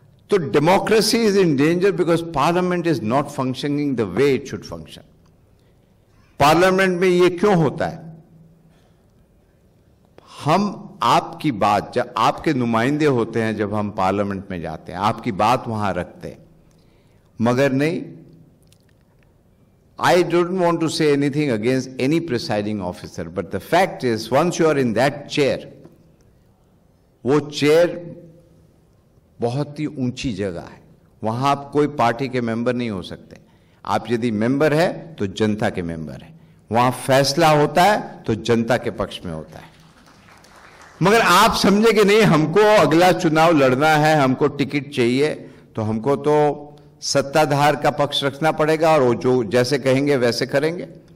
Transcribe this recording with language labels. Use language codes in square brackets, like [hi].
[en] तो democracy is in danger because parliament is not functioning the way it should function. [hi] Parliament में यह क्यों होता है? हम आपकी बात, जब आपके नुमाइंदे होते हैं, जब हम पार्लियामेंट में जाते हैं, आपकी बात वहां रखते हैं, मगर नहीं। [en] I don't want to say anything against any presiding officer, but the fact is, once you are in that chair, [hi] वो चेयर बहुत ही ऊंची जगह है, वहां आप कोई पार्टी के मेंबर नहीं हो सकते। आप यदि मेंबर है तो जनता के मेंबर है, वहां फैसला होता है तो जनता के पक्ष में होता है। मगर आप समझे कि नहीं, हमको अगला चुनाव लड़ना है, हमको टिकट चाहिए, तो हमको तो सत्ताधार का पक्ष रखना पड़ेगा और वो जो जैसे कहेंगे वैसे करेंगे।